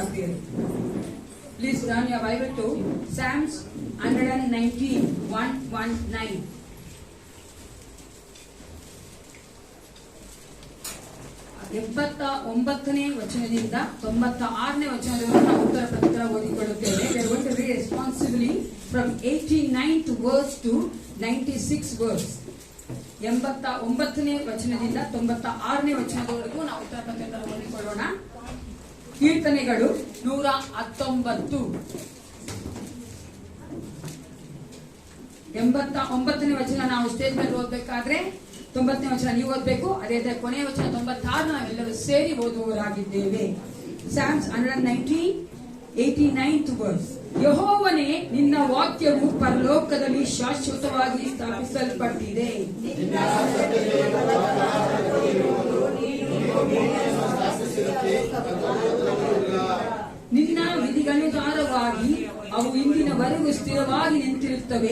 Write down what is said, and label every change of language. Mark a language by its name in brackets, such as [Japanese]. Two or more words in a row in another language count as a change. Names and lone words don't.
[English] please turn your Bible to Psalms 119:119. [Kannada] ಎಂಬತ್ತೊಂಬತ್ತನೇ ವಚನದಿಂದ 96ನೇ ವಚನದವರೆಗೂ ನಾವು ಉತ್ತರ ಪ್ರತ್ಯುತ್ತರ ಓದಿಕೊಳ್ಳುತ್ತೇವೆ. [English] We are going to read responsibly from 89th verse to 96th verse. [Kannada] 89ನೇ ವಚನದಿಂದ 96ನೇ ವಚನದವರೆಗೂ ನಾವು ಉತ್ತರ ಪ್ರತ್ಯುತ್ತರ ಓದಿಕೊಳ್ಳೋಣ. ಕೀರ್ತನೆಗಳು 119. 89ನೇ ವಚನ ನಾವು ಸ್ಟೇಜ್ ಮೇಲೆ ಓದಬೇಕಾದ್ರೆ 90ನೇ ವಚನ ನೀವು ಓದಬೇಕು. ಅದೇ ಕೊನೆಯ ವಚನ 96 ನಾವೆಲ್ಲರೂ ಸೇರಿ ಓದುವವರಾಗಿದ್ದೇವೆ. [English] Psalms 119:89th verse. [Kannada] ಯೆಹೋವನೇ, ನಿನ್ನ ವಾಕ್ಯವು ಪರಲೋಕದಲ್ಲಿ ಶಾಶ್ವತವಾಗಿ ಸ್ಥಾಪಿಸಲ್ಪಟ್ಟಿದೆ. ನಿನ್ನ ವಿಧಿಗನುಸಾರವಾಗಿ ಅವು ಇಂದಿನವರೆಗೂ ಸ್ಥಿರವಾಗಿ ನಿಂತಿರುತ್ತವೆ.